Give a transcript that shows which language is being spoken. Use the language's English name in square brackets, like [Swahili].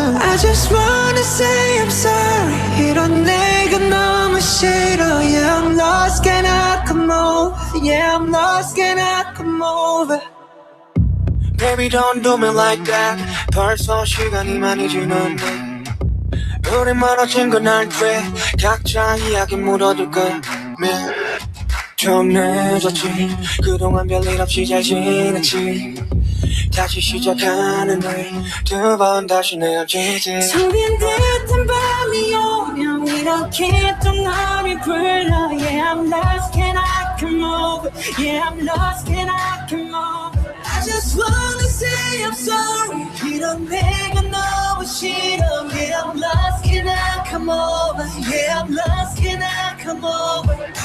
[English] I just wanna say I'm sorry. [Korean] 이런 내가 너무 싫어. [English] Yeah, I'm lost, can I come over? Yeah, I'm lost, can I come over? Baby, don't do me like that. [Korean] 벌써 시간이 많이 지났네. 우리 멀어진 건 알지. 각자 이야기 묻어둘까? 좀 늦었지. 그동안 별일 없이 잘 지냈지. 다시 시작하는 날 두 번 다시 내어지지. 숨긴 듯한 밤이 오면 이렇게 또 너를 불러. [English] Yeah, I'm lost, can I come over? Yeah, I'm lost, can I come over? I just wanna say I'm sorry. [Korean] 이런 내가 너무 싫어. [English] Yeah, I'm lost, can I come over? Yeah, I'm lost, can I come over?